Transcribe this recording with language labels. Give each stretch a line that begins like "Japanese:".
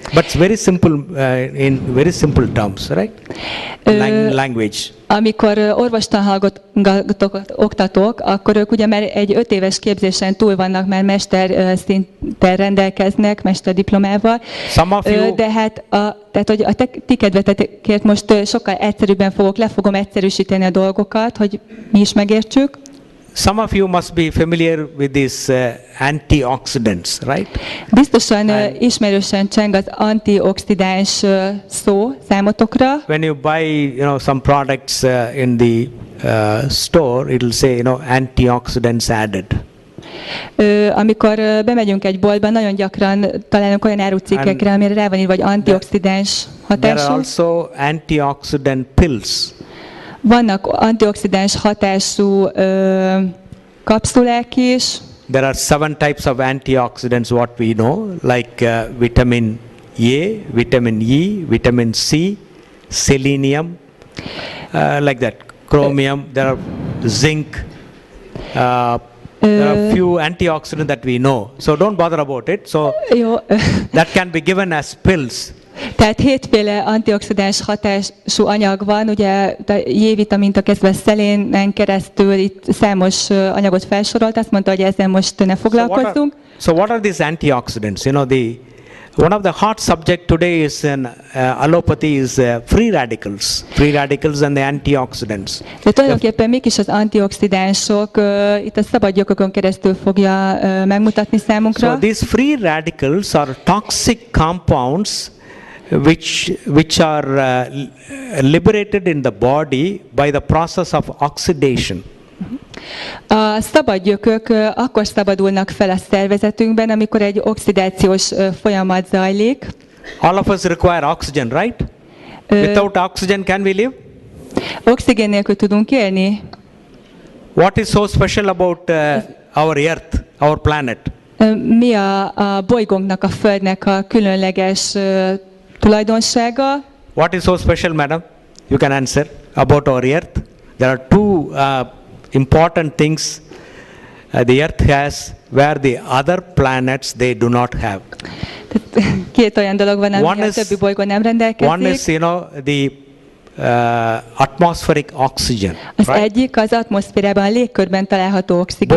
English: But it's very simple, in very simple terms, right? Language.
Hungarian: Amikor orvostanhallgatókat oktatok, akkor ők ugye már egy 5 éves képzésen túl vannak, már mesterszinten rendelkeznek, mesterdiplomával. De tehát, hogy a ti kedvetekért most sokkal egyszerűbben le fogom egyszerűsíteni a dolgokat, hogy mi is megértsük.
English: some of you must be familiar with these antioxidants, right?
Hungarian: Biztosan ismerősen cseng az antioxidáns szó számotokra.
English: When you buy, some products in the store, it will say, antioxidants added.
Hungarian: Amikor bemegyünk egy boltba, nagyon gyakran találunk olyan árucikkekre, amire rá van írva, vagy antioxidáns hatású.
English: There are also antioxidant pills.
Hungarian: Vannak antioxidáns hatású kapszulák is.
English: There are 7 types of antioxidants what we know, like vitamin A, vitamin E, vitamin C, selenium, like that, chromium, there are zinc, there are few antioxidants that we know. So don't bother about it. So
Hungarian: Jó.
English: that can be given as pills.
Hungarian: Tehát 7 féle antioxidáns hatású anyag van, ugye a J-vitamintól kezdve szelénen keresztül itt számos anyagot felsorolt, azt mondta, hogy ezzel most ne foglalkozzunk.
English: So what are these antioxidants? One of the hot subject today is in allopathy is free radicals and the antioxidants.
Hungarian: De tulajdonképpen mik is az antioxidánsok, itt a szabad gyökökön keresztül fogja megmutatni számunkra.
English: So these free radicals are toxic compounds which are liberated in the body by the process of oxidation.
Hungarian: A szabad gyökök akkor szabadulnak fel a szervezetünkben, amikor egy oxidációs folyamat zajlik.
English: All of us require oxygen, right? Without oxygen can we live?
Hungarian: Oxigén nélkül tudunk élni?
English: What is so special about our earth, our planet?
Hungarian: Mi a bolygónknak, a Földnek a különleges tulajdonsága?
English: What is so special, madam? You can answer about our earth. There are 2 important things the earth has where the other planets they do not have.
Hungarian: 2 olyan dolog van, ami a többi bolygón nem rendelkezik.
English: One is, the atmospheric oxygen.
Hungarian: Az
English: right?
Hungarian: egyik az atmoszférában, a légkörben található oxigén.